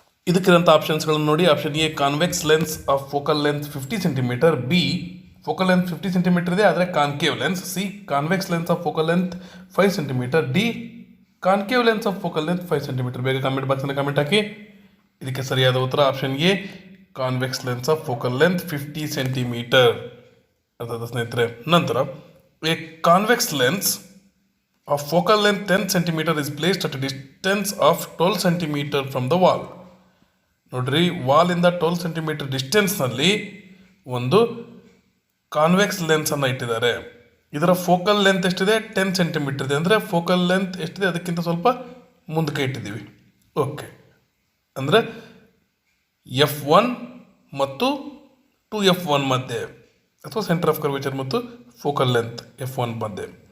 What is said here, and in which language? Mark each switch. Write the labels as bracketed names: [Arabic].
[Kannada] ಇದಕ್ಕಿರೋಂಥ ಆಪ್ಷನ್ಸ್ಗಳನ್ನು ನೋಡಿ. [English] Option A convex lens of focal length 50 centimetre, B focal length 50 centimetre ಇದೆ ಆದರೆ concave lens, C convex lens of focal length 5 centimetre, D concave lens of focal length 5 centimetre. [Kannada] ಬೇಗ comment ಬಾಕ್ಸಲ್ಲಿ comment ಹಾಕಿ. ಇದಕ್ಕೆ ಸರಿಯಾದ ಉತ್ತರ [English] Option A convex lens of focal length 50 centimetre. [Kannada] ಅರ್ಥಾತ್ ಸ್ನೇಹಿತರೆ, ನಂತರ [English] A convex lens of focal length 10 centimeter is placed at a distance of 12 centimeter from the wall. [Kannada] ನೋಡ್ರಿ, ವಾಲಿಂದ 12 centimetre ಡಿಸ್ಟೆನ್ಸ್ನಲ್ಲಿ ಒಂದು ಕಾನ್ವೆಕ್ಸ್ ಲೆನ್ಸನ್ನು ಇಟ್ಟಿದ್ದಾರೆ. ಇದರ ಫೋಕಲ್ ಲೆಂತ್ ಎಷ್ಟಿದೆ? 10 ಸೆಂಟಿಮೀಟರ್ ಇದೆ. ಅಂದರೆ ಫೋಕಲ್ ಲೆಂತ್ ಎಷ್ಟಿದೆ ಅದಕ್ಕಿಂತ ಸ್ವಲ್ಪ ಮುಂದಕ್ಕೆ ಇಟ್ಟಿದ್ದೀವಿ. ಓಕೆ, ಅಂದರೆ F1 ಮತ್ತು 2F1 ಮಧ್ಯೆ, ಅಥವಾ ಸೆಂಟರ್ ಆಫ್ ಕರ್ವೇಚರ್ ಮತ್ತು ಫೋಕಲ್ ಲೆಂತ್ F1 ಮಧ್ಯೆ.